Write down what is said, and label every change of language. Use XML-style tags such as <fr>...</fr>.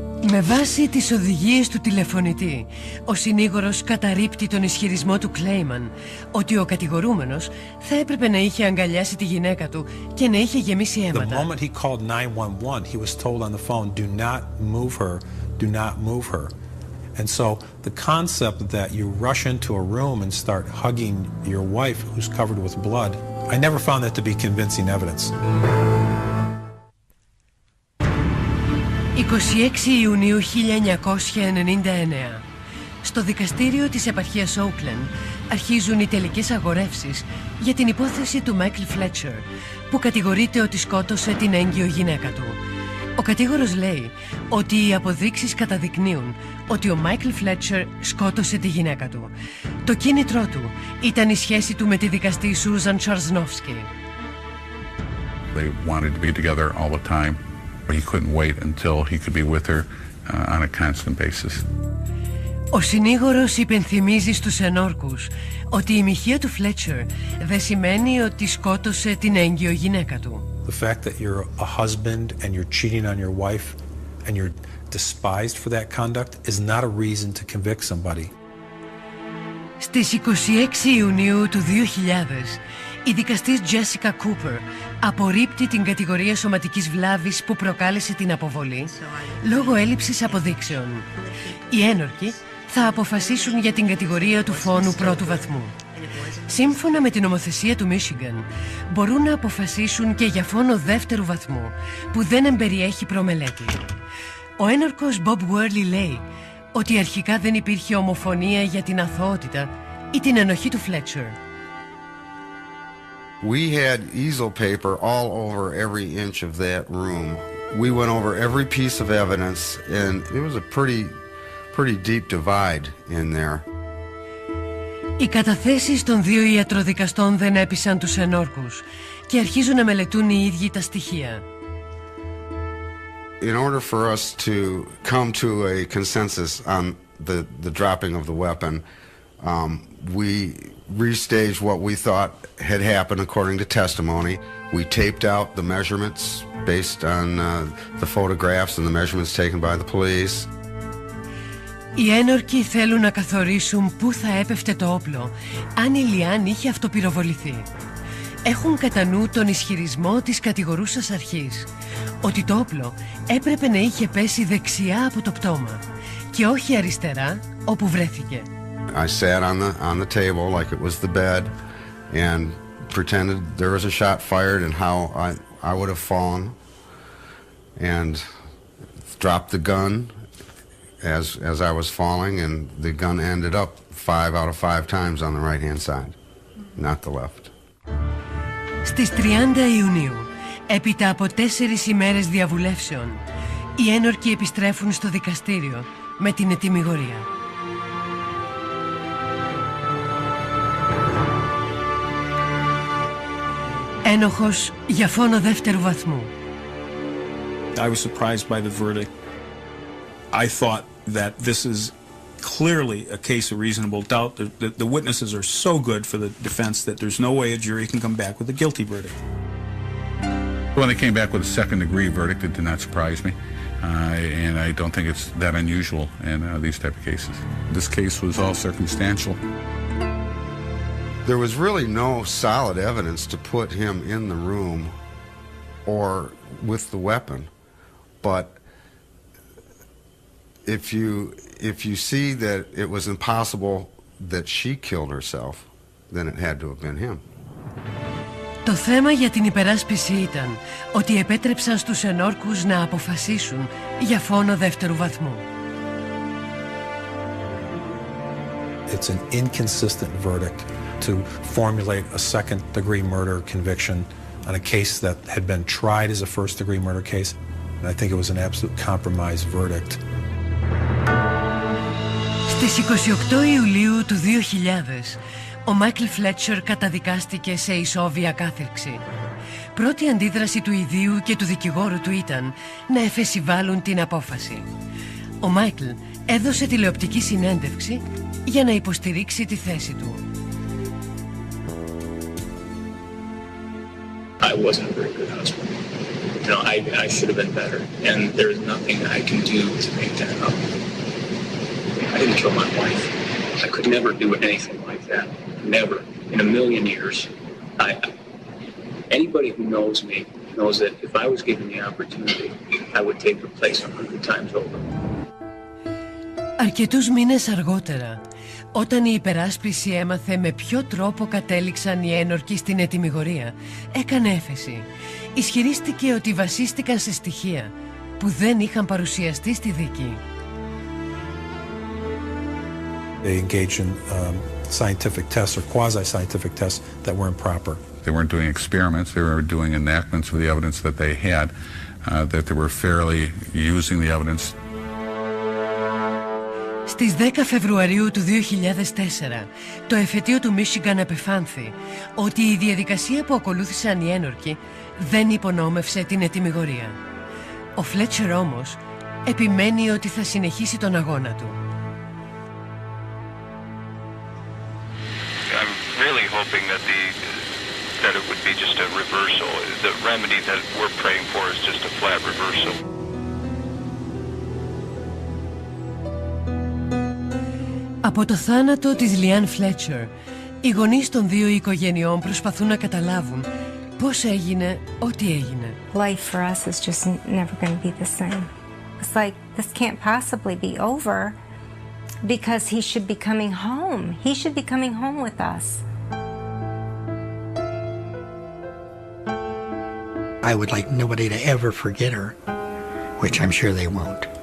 <el>Με βάση τις οδηγίες του τηλεφωνητή, ο συνήγορος καταρρίπτει τον ισχυρισμό του Κλέιμαν ότι ο κατηγορούμενος θα έπρεπε να είχε αγκαλιάσει τη γυναίκα του και να είχε γεμίσει αίματα.</el> <en>The moment he called 911, he was told on the phone, do not move her, do not move her. And so the concept that you rush into a room and start hugging your wife who's covered with blood, I never found that to be convincing evidence.</en> <el>26 Ιουνίου 1999. Στο δικαστήριο της επαρχίας Oakland αρχίζουν οι τελικές αγορεύσεις για την υπόθεση του Μάικλ Φλέτσερ, που κατηγορείται ότι σκότωσε την έγκυο γυναίκα του. Ο κατήγορος λέει ότι οι αποδείξεις καταδεικνύουν ότι ο Μάικλ Φλέτσερ σκότωσε τη γυναίκα του. Το κίνητρό του ήταν η σχέση του με τη δικαστή Σούζαν Τσαρσνόφσκι.</el> <en>They wanted to be together all the time. He couldn't wait until he could be with her on a constant basis.</en> <el>Ο συνήγορος υπενθυμίζει στους ενόρκους ότι η μοιχεία του Φλέτσερ δεν σημαίνει ότι σκότωσε την έγκυο γυναίκα του.</el> <en>The fact that you're a husband and you're cheating on your wife and you're despised for that conduct is not a reason to convict somebody.</en> <el>Στις 26 Ιουνίου του 2000, η δικαστής Jessica Cooper απορρίπτει την κατηγορία σωματικής βλάβης που προκάλεσε την αποβολή λόγω έλλειψης αποδείξεων. Οι ένορκοι θα αποφασίσουν για την κατηγορία του φόνου πρώτου βαθμού. Σύμφωνα με την νομοθεσία του Μίσιγαν, μπορούν να αποφασίσουν και για φόνο δεύτερου βαθμού που δεν εμπεριέχει προμελέτη. Ο ένορκος Bob Worley λέει ότι αρχικά δεν υπήρχε ομοφωνία για την αθωότητα ή την ενοχή του Fletcher.</el> <en>We had easel paper all over every inch of that room. We went over every piece of evidence, and it was a pretty deep divide in there.</en> <el>Οι καταθέσεις των δύο ιατροδικαστών δεν έπεισαν τους ενόρκους και αρχίζουν να μελετούν οι ίδιοι τα στοιχεία.</el> <en>In order for us to come to a consensus on the dropping of the weapon, we restaged what we thought had happened according to testimony. We taped out the measurements based on the photographs and the measurements taken by the police.</en> <el>Οι ένορκοι θέλουν να καθορίσουν πού θα έπεφτε το όπλο, αν η Λιάν είχε αυτοπυροβοληθεί. Έχουν κατά νου τον ισχυρισμό της κατηγορούσας αρχής, ότι το όπλο έπρεπε να είχε πέσει δεξιά από το πτώμα και όχι αριστερά όπου βρέθηκε.</el> <en>I sat on the table like it was the bed and pretended there was a shot fired and how I would have fallen and dropped the gun as I was falling, and the gun ended up 5 out of 5 times on the right-hand side, not the left.</en> <el>Στις 30 Ιουνίου, έπειτα από 4 ημέρες διαβουλεύσεων, οι ένορκοι επιστρέφουν στο δικαστήριο με την ετυμηγορία. Ένοχος για φόνο δεύτερου βαθμού.</el> <en>I was surprised by the verdict. I thought that this is clearly a case of reasonable doubt. The witnesses are so good for the defense that there's no way a jury can come back with a guilty verdict. When they came back with a second-degree verdict, it did not surprise me. And I don't think it's that unusual in these type of cases. This case was all circumstantial. There was really no solid evidence to put him in the room or with the weapon. But if you see that it was impossible that she killed herself, then it had to have been him.</en> <el>Το θέμα για την υπεράσπιση ήταν ότι επέτρεψαν στους ενόρκους να αποφασίσουν για φόνο δεύτερου βαθμού.</el> <en>It's an inconsistent verdict to formulate a second-degree murder conviction on a case that had been tried as a first-degree murder case. And I think it was an absolute compromise verdict.</en> <el>Στις 28 Ιουλίου του 2000, ο Μάικλ Φλέτσερ καταδικάστηκε σε ισόβια κάθυρξη. Πρώτη αντίδραση του ιδίου και του δικηγόρου του ήταν να εφεσιβάλουν την απόφαση. Ο Μάικλ έδωσε τηλεοπτική συνέντευξη για να υποστηρίξει τη θέση του.</el> <en>I wasn't a very good husband. You know, I should have been better, and there's nothing I can do to make that up. I didn't kill my wife. I could never do anything like that. Never. In a million years. Anybody who knows me knows that if I was given the opportunity, I would take the place 100 times over.</en> <el>Αρκετούς μήνες αργότερα, όταν η υπεράσπιση έμαθε με ποιο τρόπο κατέληξαν οι ένορκοι στην ετυμηγορία, έκανε έφεση. Ισχυρίστηκε ότι βασίστηκαν σε στοιχεία που δεν είχαν παρουσιαστεί στη δίκη.</el> <en>They engaged in scientific tests or quasi-scientific tests that were improper. They weren't doing experiments, they were doing enactments of the evidence that they had, that they were fairly using the evidence.</en> <el>Στις 10 Φεβρουαρίου του 2004, το εφετείο του Μίσιγκαν επεφάνθη ότι η διαδικασία που ακολούθησαν οι ένορκοι δεν υπονόμευσε την ετυμηγορία. Ο Φλέτσερ όμως επιμένει ότι θα συνεχίσει τον αγώνα του.</el> <en>I'm really hoping that it would be just a reversal. The remedy that we're praying for is just a flat reversal.</en> <el>Από το θάνατο της Λιάν Φλέτσερ, οι γονείς των δύο οικογενειών προσπαθούν να καταλάβουν πώς έγινε ό,τι έγινε.</el> <en>Life for us is just never going to be the same. It's like this can't possibly be over because he should be coming home. He should be coming home with us. I would like nobody to ever forget her, which I'm sure they won't.</en>